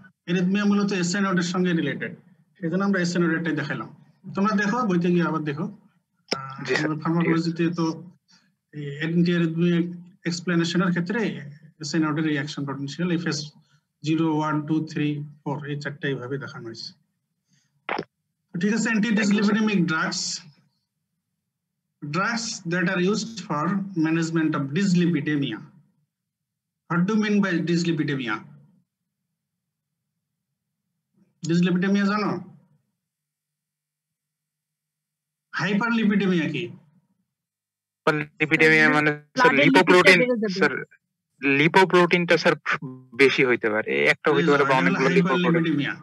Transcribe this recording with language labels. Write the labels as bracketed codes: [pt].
[bn] Arrhythmia মূলত SA নোডের সঙ্গে রিলেটেড, সেজন্য আমরা এসএ নোডেরটাই দেখাইলাম। তোমরা দেখো বইতে গিয়ে আবার দেখো, ফার্মাকোলজিতে তো এই অ্যান্টি-অ্যারিথমিয়া এক্সপ্লেনেশনের ক্ষেত্রে এসএ নোডের এই অ্যাকশন পটেনশিয়াল এফএস 0 1 2 3 4 এই চারটা এইভাবে দেখানো হয়েছে। ঠিক আছে, [en] Anti dyslipidemic drugs that are used for management of dyslipidemia. What do you mean by dyslipidemia? [bn] Dyslipidemia জানো? হাইপারলিপিডেমিয়া কি? লিপিডেমিয়া মানে স্যার লিপোপ্রোটিন, স্যার লিপোপ্রোটিনটা স্যার বেশি হইতে পারে, একটা হইতে পারে বা অনেকগুলো লিপোপ্রোটিন।